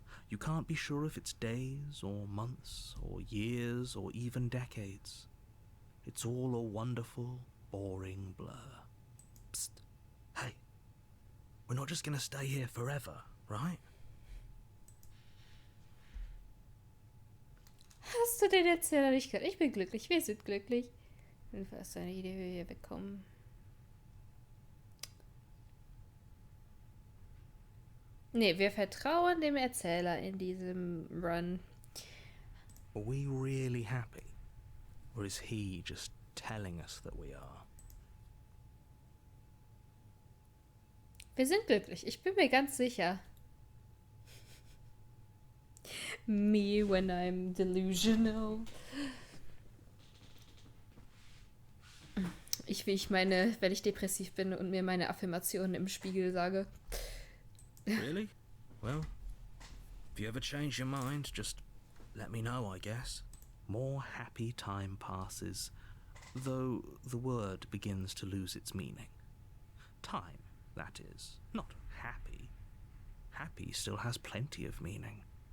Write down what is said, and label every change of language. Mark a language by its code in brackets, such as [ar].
[en] You can't be sure if it's days or months or years or even decades. It's all a wonderful, boring blur. Psst. Hey. We're not just gonna stay here forever, right? [de] Hast du den Erzähler nicht gehört? Ich bin glücklich, wir sind glücklich. Jedenfalls hast du eine Idee, wie wir hier wegkommen. Nee, wir vertrauen dem Erzähler in diesem Run. [en] Are we really happy? Or is he just telling us that we are? [de] Wir sind glücklich, ich bin mir ganz sicher. [en] Me when I'm delusional. [de] Wie ich meine, wenn ich depressiv bin und mir meine Affirmationen im Spiegel sage. [en] Really? Well, if you ever change your mind, just let me know, I guess. More happy time passes, though the word begins to lose its meaning. Time, that is, not happy. Happy still has plenty of meaning.